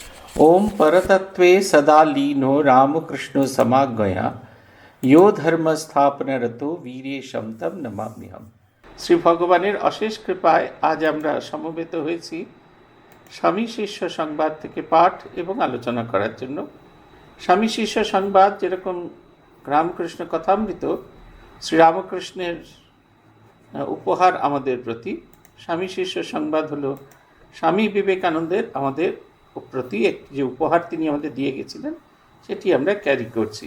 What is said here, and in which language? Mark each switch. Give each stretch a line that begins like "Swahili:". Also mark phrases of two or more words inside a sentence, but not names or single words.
Sanskrit: ओम परतत्वे सदा लीनो रामकृष्ण समागया यो धर्म स्थापनरतो वीरे शमतम नमाम्यहम।
Bangla: শ্রী ভগবানের অশেষ কৃপায় আজ আমরা সমবেত হয়েছি স্বামী শিষ্য সংবাদ থেকে পাঠ এবং আলোচনা করার জন্য। স্বামী শিষ্য সংবাদ যেরকম রামকৃষ্ণ কথামৃত শ্রীরামকৃষ্ণের উপহার আমাদের প্রতি, স্বামী শিষ্য সংবাদ হলো স্বামী বিবেকানন্দের আমাদের প্রতি যে উপহার তিনি আমাদের দিয়ে গেছিলেন সেটি আমরা ক্যারি করছি।